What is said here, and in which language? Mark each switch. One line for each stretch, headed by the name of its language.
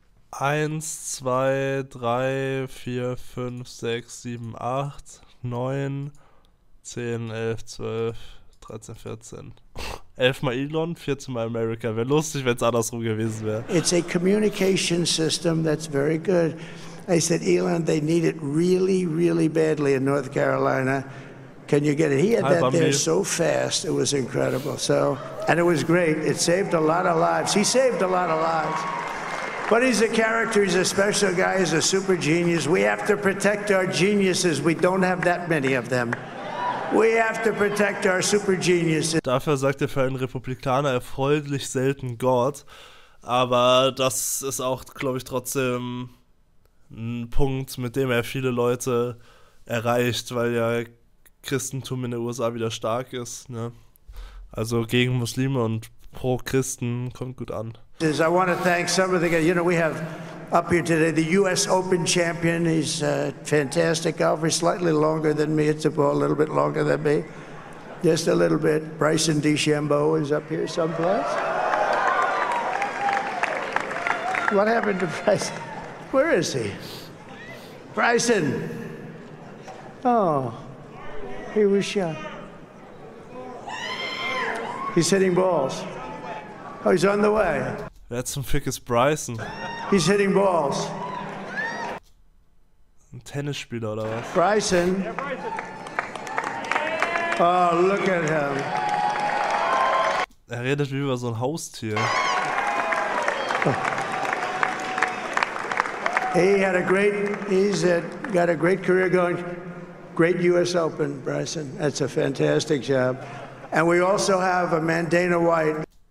German: 1, 2, 3, 4, 5, 6, 7, 8, 9, 10, 11, 12, 13, 14. 11 mal Elon, 14 mal America. Wäre lustig, wenn es andersrum gewesen wäre.
English: It's a communication system that's very good. I said, Elon, they need it really, really badly in North Carolina. Can you get it? He had that there so fast. It was incredible. So, and it was great. It saved a lot of lives. He saved a lot of lives. But he's a character. He's a special guy. He's a super genius. We have to protect our geniuses. We don't have that many of them. We have to protect our super geniuses.
German: Dafür sagt er für einen Republikaner erfreulich selten Gott. Aber das ist auch, glaube ich, trotzdem ein Punkt, mit dem er viele Leute erreicht, weil ja Christentum in den USA wieder stark ist. Ne? Also gegen Muslime und pro Christen kommt gut an.
English: I want to thank some of the guys. You know, we have up here today the U.S. Open champion. He's a fantastic golfer, slightly longer than me. It's a ball a little bit longer than me, just a little bit. Bryson DeChambeau is up here someplace. What happened to Bryson? Where is he? Bryson. Oh, he was shot. He's hitting balls. Oh, he's on the way.
German: Wer zum Fick ist Bryson?
English: He's hitting balls.
German: Ein Tennisspieler oder was?
English: Bryson. Oh, look at him.
German: Er redet wie über so ein Haustier.
English: He's got a great career going. Great U.S. Open, Bryson. That's a fantastic job. And we also have a man, Dana White.